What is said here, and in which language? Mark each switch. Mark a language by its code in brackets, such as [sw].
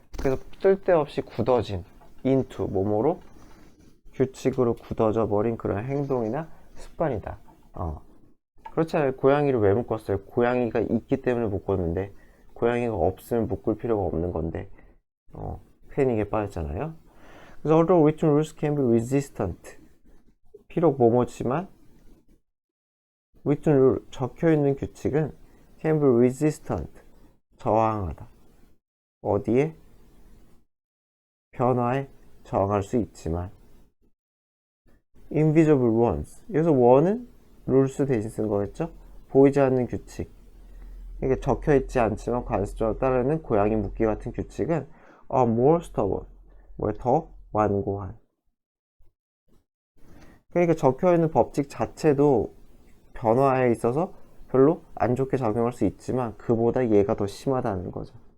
[ko] 그래서 쓸데없이 굳어진 into 뭐뭐로 규칙으로 굳어져 버린 그런 행동이나 습관이다. 그렇잖아요. 고양이를 왜 묶었어요? 고양이가 있기 때문에 묶었는데 고양이가 없으면 묶을 필요가 없는 건데 패닉에 빠졌잖아요. [en] 그래서 although written rules can be resistant [ko] 비록 뭐뭐지만 [en] written rule [ko] 적혀있는 규칙은 [en] can be resistant [ko] 저항하다. 어디에? 변화에 저항할 수 있지만 [en] invisible ones [ko] 여기서 one은 rules 대신 쓴 거겠죠? 보이지 않는 규칙 이게 적혀있지 않지만 관습적으로 따르는 고양이 묶기 같은 규칙은 [en] more stubborn [ko] 더 완고한 그러니까 적혀있는 법칙 자체도 변화에 있어서 별로 안 좋게 작용할 수 있지만 그보다 얘가 더 심하다는 거죠.